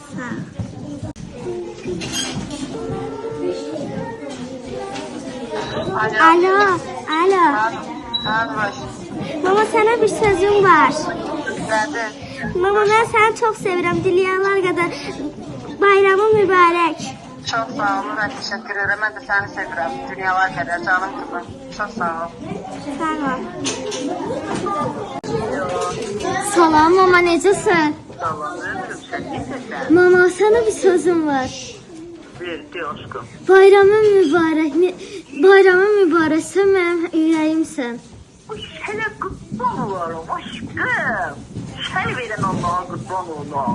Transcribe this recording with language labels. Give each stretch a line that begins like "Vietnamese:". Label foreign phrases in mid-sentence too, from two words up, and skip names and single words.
Azerbaijani: Sağ ol. Alo. Alo.
Turkish: Hadi baş.
Azerbaijani: Mama sənə bir sözüm var. Nedir? Mama mən səni çox sevirəm. Dünyalar qədər bayramın mübarək.
Turkish: Çok sağ ol. Ben teşekkür ederim. Ben de seni seviyorum. Dünyalar kadar canım kızım. Çok sağ ol.
Azerbaijani: Sağ ol. Salam mama, necəsən?
Turkish: Sağ ol. Sen nesin?
Azerbaijani: Mama sənə bir sözüm var.
Turkish: Verdi aşkım.
Azerbaijani: Bayramın mübarək. Bayramın mübarək. Sən mənim ürəyimsən. Sənə qurban olarım aşkım. Səni verən Allah'a qurban olam.